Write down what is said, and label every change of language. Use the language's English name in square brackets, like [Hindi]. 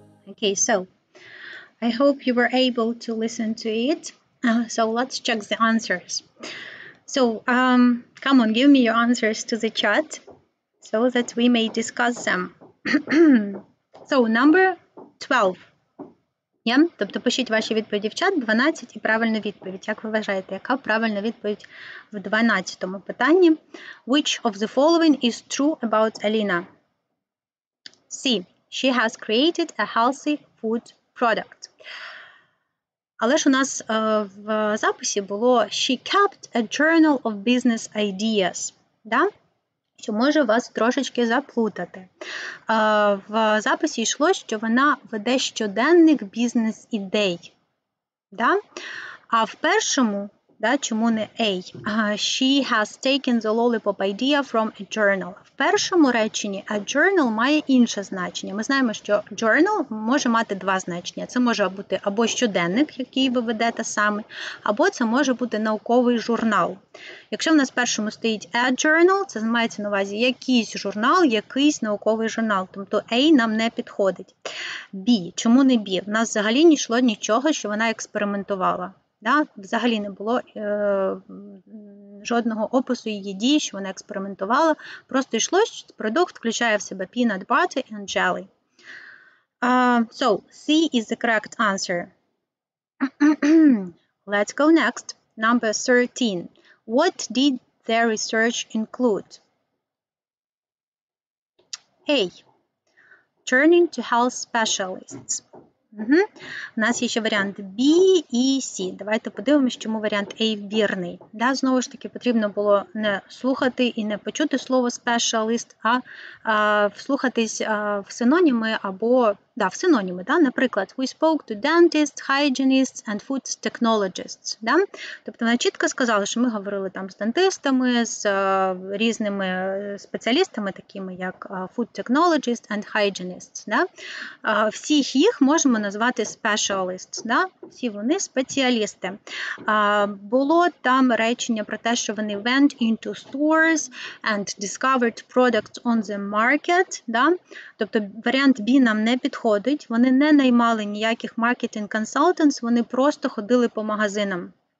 [English] Okay, so I hope you were able to listen to it. So let's check the answers. So come on, give me your answers to the chat so that we may discuss them. So, number 12. Yeah? [Ukrainian] Тобто пишіть ваші відповіді в чат, 12 і правильну відповідь. Як ви вважаєте, яка правильна відповідь в 12-му питанні? [English] Which of the following is true about Alina? C. She has created a healthy food product. [Ukrainian] Але ж у нас в записі було [English] she kept a journal of business ideas. [Ukrainian] Да? Що може вас трошечки заплутати. В записі йшло, що вона веде щоденник бізнес-ідей. Да? А в першому, да, чому не A? [English] She has taken the lollipop idea from a journal. [Ukrainian] В першому реченні a journal має інше значення. Ми знаємо, що journal може мати два значення. Це може бути або щоденник, який ви ведете саме, або це може бути науковий журнал. Якщо в нас в першому стоїть a journal, це мається на увазі якийсь журнал, якийсь науковий журнал. Тобто A нам не підходить. B. Чому не B? В нас взагалі не йшло нічого, що вона експериментувала. Да? Взагалі не було жодного опису її дій, що вона експериментувала. Просто йшло, що продукт включає в себе [English] peanut butter and jelly. So, C is the correct answer. Let's go next. Number 13. What did their research include? A. Turning to health specialists. [Ukrainian] У нас є ще варіант B і C. Давайте подивимось, чому варіант A вірний. Да, знову ж таки, потрібно було не слухати і не почути слово specialist, а вслухатись в синоніми або в синоніми. Да? Наприклад, [English] we spoke to dentists, hygienists and food technologists. [Ukrainian] Да? Тобто вона чітко сказала, що ми говорили там з дентистами, з різними спеціалістами, такими як [English] food technologists and hygienists. [Ukrainian] Да? Всіх їх можемо назвати specialists. Да? Всі вони спеціалісти. Було там речення про те, що вони [English] went into stores and discovered products on the market. [Ukrainian] Да? Тобто варіант B нам не підходить. Вони не наймали ніяких marketing consultants, вони просто ходили по магазинам.